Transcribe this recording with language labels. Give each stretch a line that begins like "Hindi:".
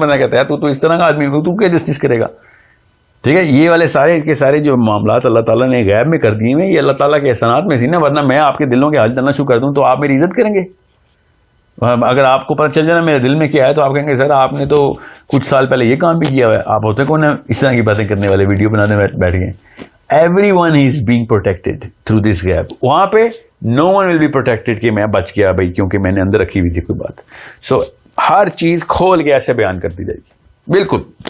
Urdu: بندہ کہتا ہے تو اس طرح کا آدمی تو کیا جسٹس کرے گا. ٹھیک ہے, یہ والے سارے کے سارے جو معاملات اللہ تعالیٰ نے غیب میں کر دیے ہیں, یہ اللہ تعالیٰ کے احسانات میں سی نا, ورنہ میں آپ کے دلوں کے حال چلنا شروع کر دوں تو آپ میری عزت کریں گے. اگر آپ کو پتہ چل جائے نا میرے دل میں کیا ہے تو آپ کہیں گے سر آپ نے تو کچھ سال پہلے یہ کام بھی کیا ہوا ہے, آپ ہوتے کون ہیں اس طرح کی باتیں کرنے والے, ویڈیو بنانے بیٹھ گئے.
English: Everyone is being protected through this gap.
Urdu: وہاں پہ
English: no one will be protected
Urdu: کہ میں بچ گیا بھائی کیونکہ میں نے اندر رکھی ہوئی تھی کوئی بات. سو ہر چیز کھول کے ایسے بیان کر دی جائے گی بالکل.